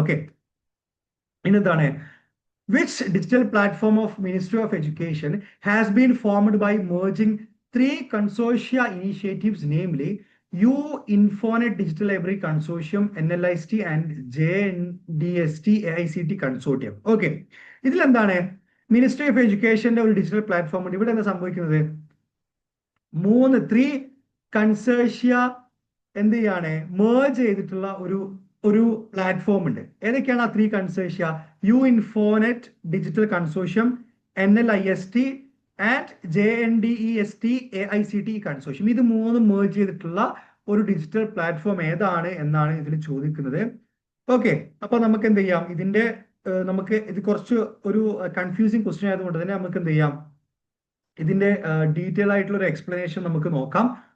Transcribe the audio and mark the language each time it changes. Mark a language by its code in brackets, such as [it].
[en] okay, [ml] ഇന്നെന്താണ്, [en] Which digital platform of ministry of education has been formed by merging 3 consortia initiatives, namely U-Infonet Digital Library Consortium, NLIST and JNDST AICT Consortium. [ml] Okay, ഇതിലെന്താണ് ministry of എഡ്യൂക്കേഷന്റെ ഒരു digital platform ഉണ്ട്. ഇവിടെ എന്താ സംഭവിക്കുന്നത്, 3 consortia എന്ത് ചെയ്യാണ്, merge ചെയ്തിട്ടുള്ള ഒരു platform ഉണ്ട്. ഏതൊക്കെയാണ് ആ 3 consortia? U-Infonet Digital Consortium, NLIST and JNDEST AICT consortium. ഇത് 3 മേർജ് ചെയ്തിട്ടുള്ള ഒരു ഡിജിറ്റൽ പ്ലാറ്റ്ഫോം ഏതാണ് എന്നാണ് ഇതിൽ ചോദിക്കുന്നത്. ഓക്കെ, അപ്പൊ നമുക്ക് എന്ത് ചെയ്യാം, ഇതിന്റെ നമുക്ക് ഇത് കുറച്ച് ഒരു കൺഫ്യൂസിങ് ക്വസ്റ്റ്യൻ ആയതുകൊണ്ട് തന്നെ നമുക്ക് എന്ത് ചെയ്യാം, ഇതിന്റെ ഡീറ്റെയിൽ ആയിട്ടുള്ള ഒരു എക്സ്പ്ലനേഷൻ നമുക്ക് നോക്കാം.